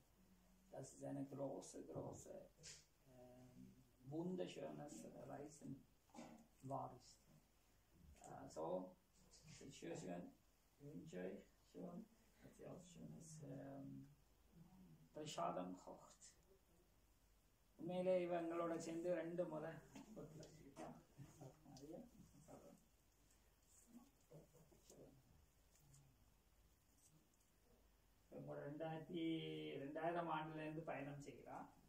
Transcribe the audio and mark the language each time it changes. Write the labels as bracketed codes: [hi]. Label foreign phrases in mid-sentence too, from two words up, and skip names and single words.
[de] Das ist eine große, wunderschönes Reisen war es. So, es ist schön, ich wünsche euch schon, dass ihr auch schönes Prasadam kocht. [ta] உண்மையிலே இவங்களோட சேர்ந்து 2 முறை இவங்களோட 2000 ஆண்டுலேருந்து பயணம் செய்கிறான்.